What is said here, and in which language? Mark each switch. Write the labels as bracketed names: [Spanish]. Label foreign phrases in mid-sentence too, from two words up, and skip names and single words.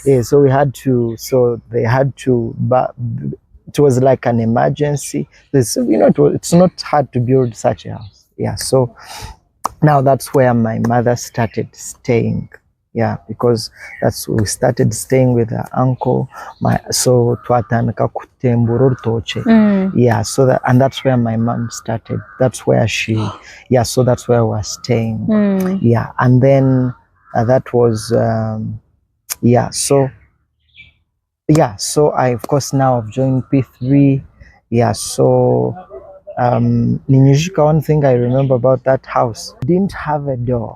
[English] So they had to, but it was like an emergency. It's not hard to build such a house. Yeah, so now that's where my mother started staying. Yeah, because we started staying with her uncle. [Nyankole] So twatandika kutembura orutoke. [English] Yeah, and that's where my mom started. That's where so that's where we were staying. Yeah, and then that was so I of course now I've joined P3. Yeah, so Ninyushika, one thing I remember about that house, didn't have a door.